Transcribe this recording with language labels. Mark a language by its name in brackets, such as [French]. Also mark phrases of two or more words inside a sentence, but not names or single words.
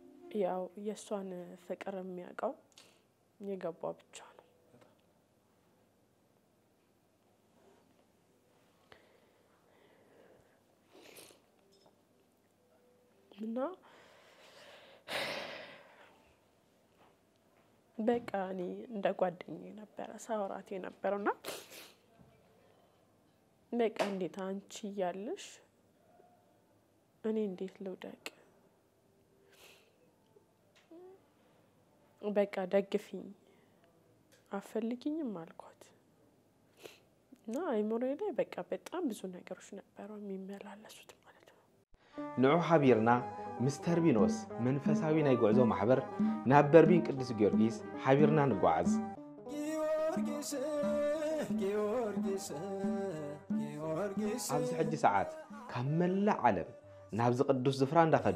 [Amharic] ያው የሷን ፍቅር የሚያውቀው የገባው ብቻ ነው። እና በቃ እኔ እንደ ጓደኛዬ ነበረ ሳወራት የነበረውና በቃ እንዴት አንቺ እያለሽ እኔ እንዴት ልውደቅ? በቃ ደግፊኝ አፈልጊኝም አልኳት። እና አይሞሬ ላይ በቃ በጣም ብዙ ነገሮች ነበሩ የሚመላለሱት ማለት ነው። [Tigrinya] ንዑ ሓቢርና ምስተር ቢኖስ መንፈሳዊ ናይ ጉዕዞ ማሕበር ናብ በርቢን ቅዱስ ጊዮርጊስ ሓቢርና ንጓዓዝ ኣብዚ ሕጂ ሰዓት ካብ መላእ ዓለም ናብዚ ቅዱስ ዝፍራ እንዳኸዱ